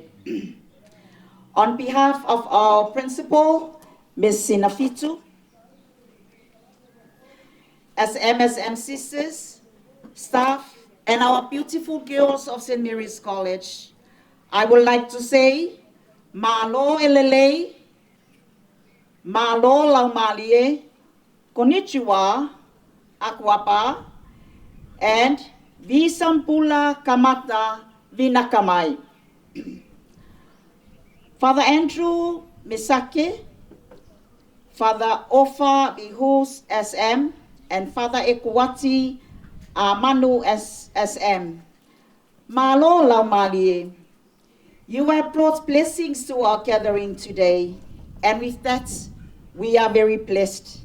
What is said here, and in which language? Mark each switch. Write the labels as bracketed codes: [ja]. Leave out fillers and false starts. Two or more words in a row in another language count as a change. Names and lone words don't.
[en] On behalf of our principal, Ms. Sinafitu, as MSM sisters, staff, and our beautiful girls of St. Mary's College, I would like to say, [to] Malo elele, Malo laumalie, konnichiwa, akwapa, and Visampula kamata vinakamai. [en] Father Andrew Misake, Father Ofa Bihus SM, and Father Ekuwati Manu SM. [to] Malo laumalie, [en] you have brought blessings to our gathering today, and with that, we are very blessed.